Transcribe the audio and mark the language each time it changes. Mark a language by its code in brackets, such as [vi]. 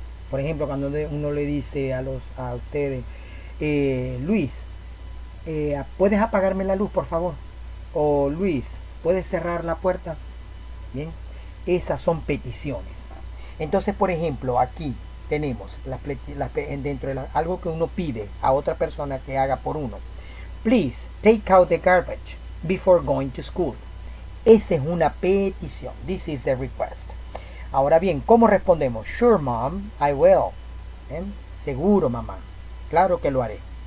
[es] Por ejemplo, cuando uno le dice a ustedes, Luis, ¿puedes apagarme la luz, por favor? O Luis, ¿puedes cerrar la puerta? Bien, esas son peticiones. Entonces, por ejemplo, aquí tenemos dentro de algo que uno pide a otra persona que haga por uno. [en] Please take out the garbage before going to school. [es] Esa es una petición. [en] This is a request. [es] Ahora bien, ¿cómo respondemos? [en] Sure, mom, I will. [es] Seguro, mamá. Claro que lo haré.